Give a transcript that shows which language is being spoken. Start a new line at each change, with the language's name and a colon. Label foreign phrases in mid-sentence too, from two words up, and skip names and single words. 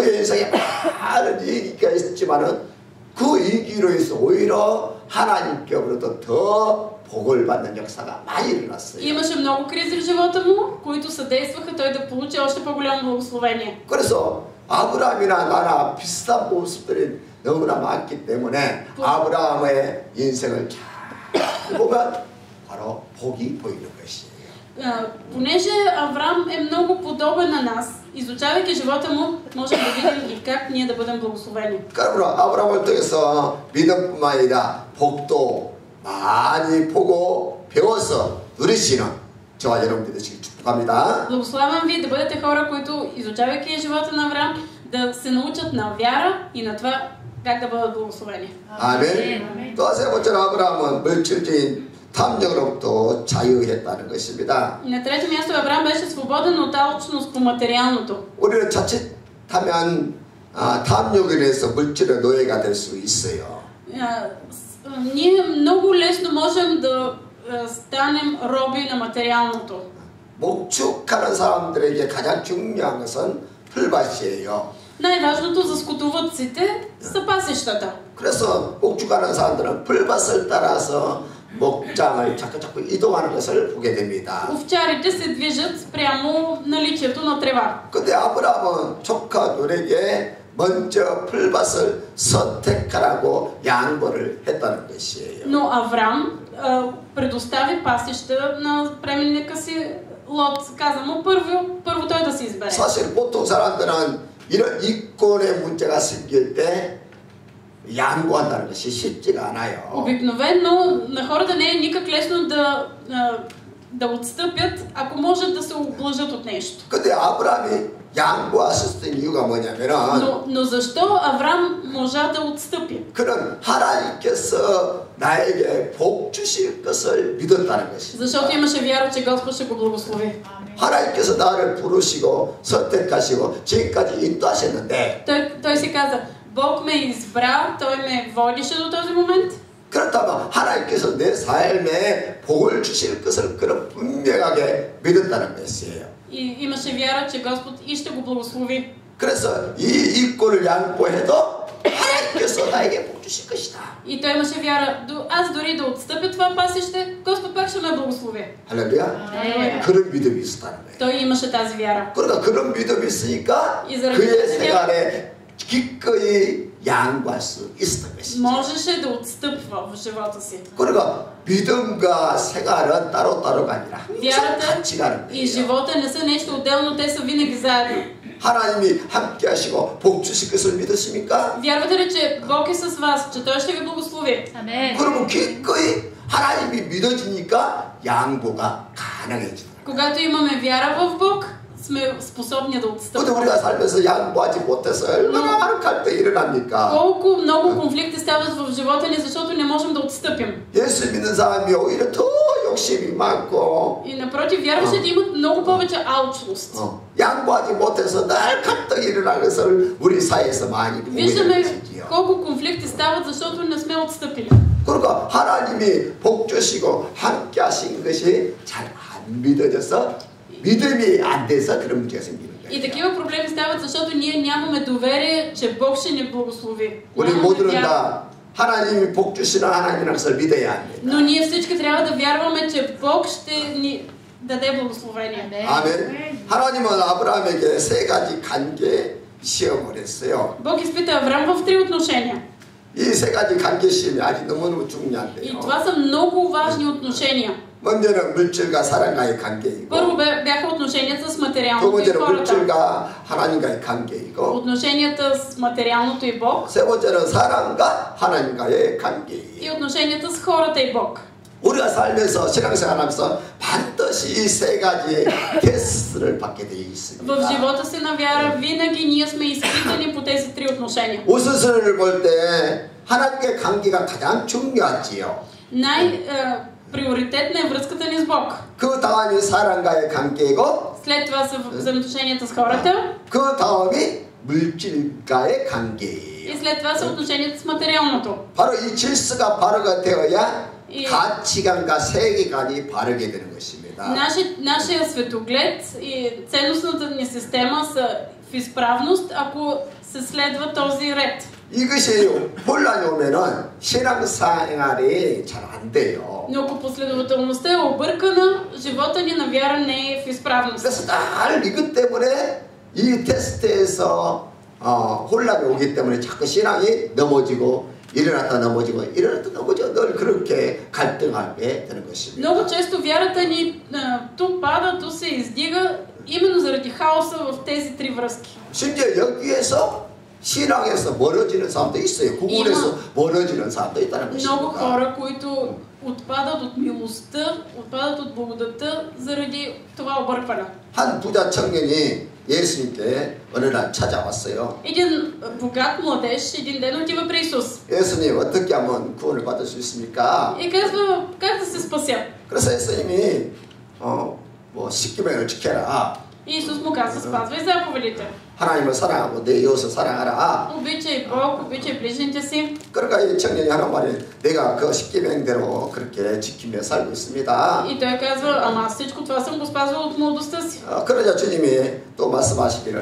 Korean: 그의 인생에 많은 위기가 있지만은 그 위기로 해서 오히려 하나님께로부터 더 복을 받는 역사가 많이 일어났어요.
Bulgarian: Имаше много кризи в живота му, които съдействаха той да получи още по-голямо благословение.
Korean: 그래서 아브라함이나 나나 비슷한 모습들이 너무나 많기 때문에 아브라함의 인생을 잘 보면 바로 복이 보이는 것이에요.
Bulgarian: Понеже Авраам е много подобен на нас, изучавайки живота му, можем да видим и как ние да бъдем благословени.
Korean: 그러므로 아브라함을 통해서 믿음뿐만 아니라 복도 많이 보고 배워서 누리시는 저와 여러분들 되시길 축복합니다.
Bulgarian: Благославям ви да бъдете хора, които изучавайки живота на Авраам, да се научат на вяра и на това как да бъдат благословени.
Korean: 아멘. 또 세 번째로 아브라함은 물질적인 탐욕으로부터 자유했다는 것입니다.
Bulgarian: На трето място Авраам беше свободен от алчност по материалното.
Korean: 우리는 자칫하면 탐욕에 의해서 물질의 노예가 될 수 있어요.
Bulgarian: Ние много лесно можем да станем роби на материалното.
Korean: 목축하는 사람들에게 가장 중요한 것은 풀밭이에요.
Bulgarian: Най-важното за скотовъдците са пасищата.
Korean: 그래서 목축하는 사람들은 풀밭을 따라서 목장을 자꾸 이동하는 것을 보게 됩니다.
Bulgarian: Овчарите се движат спрямо наличието на трева.
Korean: 근데 아브라함은 족하들에게 먼저 풀밭을 선택하라고 양보를 했다는 것이에요.
Bulgarian: Но Авраам предостави пасища на племенника си Лот. Каза му първо той да си избере.
Korean: 사실 보통 사람들은 이런 이권의 문제가 생길 때 양보한다는 것이 쉽지가 않아요.
Bulgarian: Обикновено на хората не е никак лесно да отстъпят, ако можат да се облъжат от нещо.
Korean: 근데 아브라함이 양보하셨던 이유가 뭐냐면은
Bulgarian: Но защо Авраам можа да отстъпи?
Korean: 그는 하나님께서 나에게 복 주실 것을 믿었다는 것입니다.
Bulgarian: Защото имаше вяра, че Господ ще го благослови.
Korean: 하나님께서 나를 부르시고 선택하시고 지금까지 인도하셨는데
Bulgarian: Той си каза, Бог ме избра, Той ме водише до този момент.
Korean: 그렇다면 하나님께서 내 삶에 복을 주실 것을 그런 분명하게 믿었다는 것이에요.
Bulgarian: И имаше вяра, че Господ и ще го благослови.
Korean: 그래서 이 이권을 양보해도 하나님께서 나에게 복 주실 것이다.
Bulgarian: И той имаше вяра, аз дори да отстъпя това пасище, Господ пак ще ме благослови.
Korean: 할렐루야. 그런 믿음이 있었다는 거예요.
Bulgarian: Той имаше тази вяра.
Korean: 그러니까 그런 믿음이 있으니까 그의 생활에 기꺼이 양보할 수 있었던 것이죠.
Bulgarian: Можеше да отстъпва в живота си.
Korean: 그러니까 믿음과 생활은 따로따로가 아니라 항상
Bulgarian: Вярата
Korean: 같이 가는
Bulgarian: и
Korean: 거예요.
Bulgarian: живота не са нещо отделно, те са винаги заедно.
Korean: 하나님이 함께 하시고 복 주실 것을 믿으십니까?
Bulgarian: Вярвате ли, че Бог е с вас, че Той ще ви благослови?
Korean: 그러면 기꺼이 하나님이 믿어지니까 양보가 가능해지더라.
Bulgarian: Когато имаме вяра в Бог, сме способни да
Korean: 근데
Bulgarian: отстъпим.
Korean: 우리가 살면서 양보하지 못해서 얼마나 많은 갈등이 일어납니까?
Bulgarian: Колко много конфликти стават в живота ни, защото не можем да отстъпим.
Korean: 예수 믿는 사람이 오히려 더 욕심이 많고
Bulgarian: И напротив, вярващите имат много повече алчност.
Korean: 양보하지 못해서 늘 갈등이 일어나는 것을 우리 사회에서 많이 보게 되는
Bulgarian: Виждаме
Korean: 것이지요.
Bulgarian: колко конфликти стават, защото не сме отстъпили.
Korean: 그러니까 하나님이 복 주시고 함께 하신 것이 잘 안 믿어져서 믿음이 안 돼서 그런 문제가 생기는
Bulgarian: И
Korean: 거예요.
Bulgarian: такива проблеми стават, защото ние нямаме доверие, че Бог ще ни благослови.
Korean: 우리
Bulgarian: Нямаме
Korean: 모두는
Bulgarian: вяра.
Korean: 다 하나님이 복 주시는 하나님이라는 것을 믿어야 합니다.
Bulgarian: Но ние всички трябва да вярваме, че Бог ще ни даде благословение.
Korean: 아멘. 하나님은 아브라함에게 세 가지 관계 시험을 했어요.
Bulgarian: Бог изпита Авраам в 3 отношения.
Korean: 이 세 가지 관계 시험이 아주 너무너무
Bulgarian: И
Korean: 중요한데요.
Bulgarian: това са много важни отношения.
Korean: 먼저는 물질과 사람과의 관계이고,
Bulgarian: Първо бяха отношенията с
Korean: 두
Bulgarian: материалното и
Korean: 번째는
Bulgarian: хората.
Korean: 물질과 하나님과의 관계이고,
Bulgarian: Отношенията с материалното и Бог.
Korean: 세 번째는 사람과 하나님과의
Bulgarian: И
Korean: 관계이에요.
Bulgarian: отношенията с хората и Бог.
Korean: 우리가 살면서 신앙생활하면서 반드시 이 세 가지 테스트를 받게 되어
Bulgarian: В
Korean: 있습니다.
Bulgarian: живота си на вяра винаги ние сме изпитани по тези 3 отношения.
Korean: 우스스를 볼 때 하나님과의 관계가 가장 중요하지요.
Bulgarian: Приоритетна е връзката ни с Бог.
Korean: 그 다음이 사람과의 관계이고,
Bulgarian: След това са взаимоотношенията с хората.
Korean: 그 다음이 물질과의 관계예요.
Bulgarian: И след това са отношенията с материалното.
Korean: 바로 이 질서가 바로가 되어야 이- 가치관과 세계관이 바르게 되는 것입니다.
Bulgarian: Нашия светоглед и ценностната ни система са в изправност, ако се следва този ред.
Korean: 이것이 혼란이 오면은 신앙생활이 잘 안 돼요.
Bulgarian: Но ако последователността е объркана, живота ни на вяра не е в изправност.
Korean: 그래서 늘 이것 때문에 이 테스트에서 혼란이 오기 때문에 자꾸 신앙이 넘어지고 일어났다 넘어지고 일어났다 넘어지고 늘 그렇게 갈등하게 되는 것입니다.
Bulgarian: Много често вярата ни ту пада, ту се издига, именно заради хаоса в тези 3 връзки.
Korean: 심지어 여기에서 신앙에서 멀어지는 사람도 있어요. 구원에서 멀어지는 사람도 있다는
Bulgarian: Много
Korean: 것입니다.
Bulgarian: хора, които отпадат от милостта, отпадат от благодата заради това объркване.
Korean: 한 부자 청년이 예수님께 어느 날 찾아왔어요.
Bulgarian: Един богат младеж един ден отива при Исус
Korean: 예수님 어떻게 하면 구원을 받을 수 있습니까?
Bulgarian: и казва как да се спася.
Korean: 그래서 예수님이 뭐 십계명을 지켜라.
Bulgarian: И Исус му казва спазвай заповедите.
Korean: 하나님을 사랑하고 내 이웃을 사랑하라.
Bulgarian: Обичай Бог, обичай ближните си.
Korean: 그러니까 이 청년이 하는 말이 내가 그 십계명대로 그렇게 지키며 살고 있습니다.
Bulgarian: И той казва, ама аз всичко това съм го спазвал от младостта си.
Korean: 그러자 주님이 또 말씀하시기를